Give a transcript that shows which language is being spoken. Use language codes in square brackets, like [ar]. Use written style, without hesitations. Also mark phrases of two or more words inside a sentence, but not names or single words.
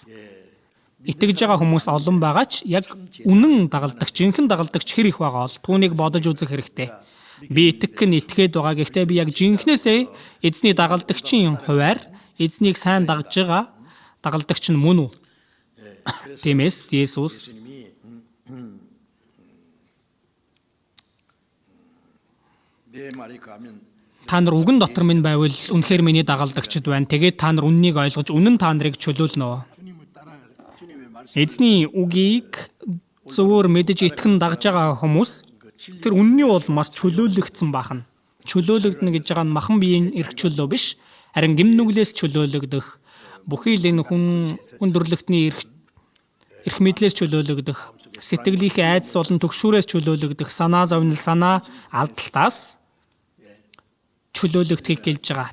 [mn] Итгэж байгаа хүмүүс олон байгаа ч яг үнэн дагалдагч, жинхэнэ дагалдагч хэр их байгаа бол түүнийг бодож үзэх хэрэгтэй. Би итгэх нь итгээд байгаа. Гэхдээ би яг жинхнээсээ эзний дагалдагчийн хуваар эзнийг сайн дагж байгаа дагалдагч нь мөн үү? Тиймээс Есүс [ko] 내 말이 가면 [mn] та нар үгэн дотор минь байвал үнэхээр миний дагалдагчд байна. Тэгээд та нар үннийг ойлгож үнэн та нарыг чөлөөлнө. [ko] 주님을 따라 주님의 말씀 [mn] Эзний үгийг зөвөр мэдэж итгэн дагж байгаа хүмүүс тэр үнний бол маш чөлөөлөгдсөн баахна. Чөлөөлөгдөнө гэж байгаа нь махан биеийн эрх чөлөө биш, харин гим нүглээс чөлөөлөгдөх, бүхий л энэ хүн өндөрлөгтний эрх мэдлээс чөлөөлөгдөх, сэтгэлийнхээ айдас болон түгшүүрээс чөлөөлөгдөх, санаа зовнил, санаа алдалтаас чөлөөлөгдөхийг гэлж байгаа.